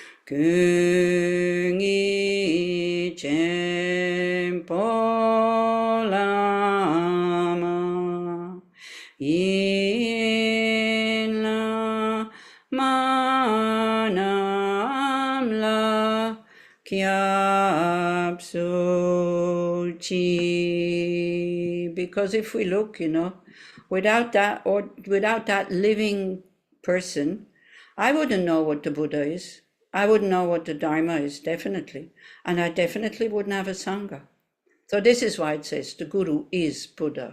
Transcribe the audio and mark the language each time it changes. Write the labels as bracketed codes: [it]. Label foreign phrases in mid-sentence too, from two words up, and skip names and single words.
[bo] Kungi Chempo Lama In la manam la kyapsu chi. [en] Because if we look, without that living person, I wouldn't know what the Buddha is. I wouldn't know what the Dharma is, definitely. And I definitely wouldn't have a Sangha. So this is why it says the Guru is Buddha.